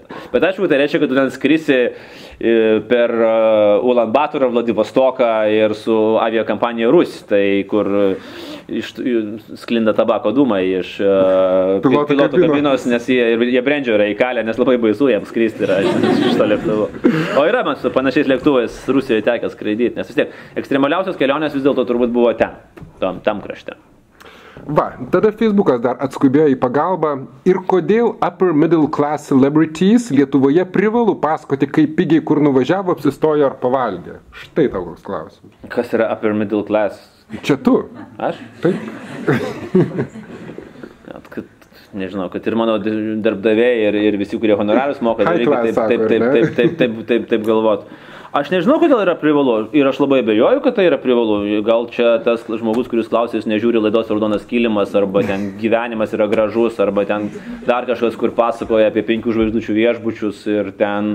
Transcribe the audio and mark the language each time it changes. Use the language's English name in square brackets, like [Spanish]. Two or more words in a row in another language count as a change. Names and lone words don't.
[Lithuanian] Bet aišku, tai reiškia, kad tu ten skrisi per Ulan Batorą, Vladivostoką ir su aviakampanija Rus, tai kur sklinda tabako dūmai iš pilotų kabinos, nes jie brendžio yra įkalę, nes labai baisu jiems skristi yra iš to lėktuvo. O yra man su panašiais lėktuvais Rusijoje tekęs skraidyti, nes vis tiek ekstremaliausios kelionės vis dėlto turbūt buvo ten, tam krašte. Va, tada Facebookas dar atskubėjo į pagalbą. Ir kodėl [English] upper middle class celebrities [Lithuanian] Lietuvoje privalu pasakoti, kaip pigiai kur nuvažiavo, apsistojo ar pavalgė? Štai tau koks klausimas. Kas yra [English] upper middle class? [Lithuanian] Čia tu. Aš? Taip. Nežinau, kad ir mano darbdaviai ir visi, kurie honorarius moka, taip galvotų. Aš nežinau, kodėl yra privalu ir aš labai abejoju, kad tai yra privalu. Gal čia tas žmogus, kuris klausys, nežiūri laidos Raudonas kilimas, arba ten gyvenimas yra gražus, arba ten dar kažkas, kur pasakoja apie 5 žvaigždučių viešbučius ir ten...